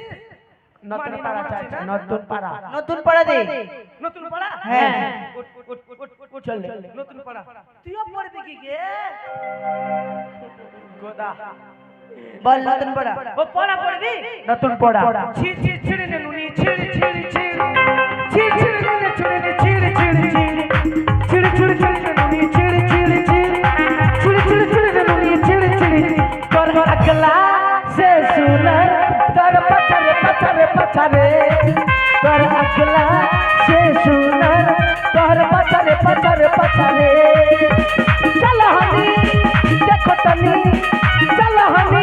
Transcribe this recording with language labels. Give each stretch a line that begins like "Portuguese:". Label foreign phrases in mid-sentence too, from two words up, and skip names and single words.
Bangla: নতুন পাড়া চাইছে, নতুন পাড়া। নতুন পড়া দে। নতুন পড়া? হ্যাঁ। চল নতুন পড়া। তুইও পড়বি কি গে? গোদা। বল নতুন পড়া। ও পড়া পড়বি? নতুন পড়া। ছিড় ছিড় ছিড়ে নে নুনি ছিড় ছিড় ছিড় ছিড় ছিড়ে নে ছিড়ে নে ছিড় ছিড় ছিড় ছিড় ছিড় ছিড়ে নে নুনি ছিড় ছিড় ছিড় ছিড় ছিড় ছিড়ে নে নুনি ছিড় ছিড় তোর আকলা সে সুনার তোর পছরে পছরে পছরে তোর আকলা সে সুনার তোর পছরে পছরে পছরে চল হানি দেখো তনি চল হানি